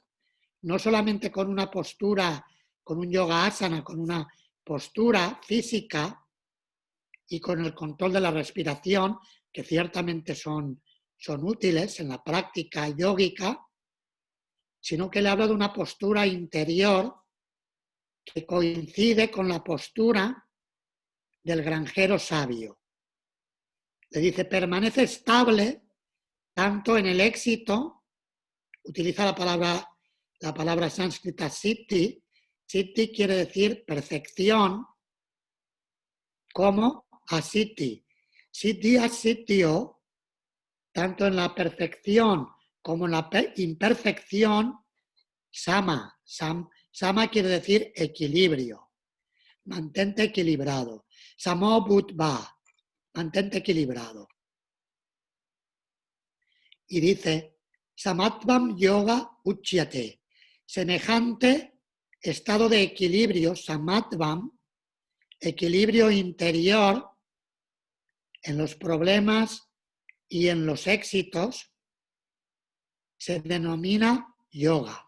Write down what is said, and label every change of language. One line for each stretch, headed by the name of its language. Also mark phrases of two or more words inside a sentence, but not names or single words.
Spanish: No solamente con una postura, con un
Sanskrit: yoga asana,
Spanish: con una postura física y con el control de la respiración, que ciertamente son útiles en la práctica yógica, sino que le habla de una postura interior que coincide con la postura del granjero sabio. Le dice, permanece estable tanto en el éxito, utiliza la palabra sánscrita siddhi. Siddhi quiere decir perfección, como asiddhi.
Sanskrit: Siddhya Siddhyo,
Spanish: tanto en la perfección como en la imperfección, sama. Sama quiere decir equilibrio. Mantente equilibrado.
Sanskrit: Samo Buddha,
Spanish: mantente equilibrado. Y dice,
Sanskrit: Samatvam Yoga Uchyate,
Spanish: semejante estado de equilibrio, Samatvam, equilibrio interior en los problemas y en los éxitos, se denomina yoga.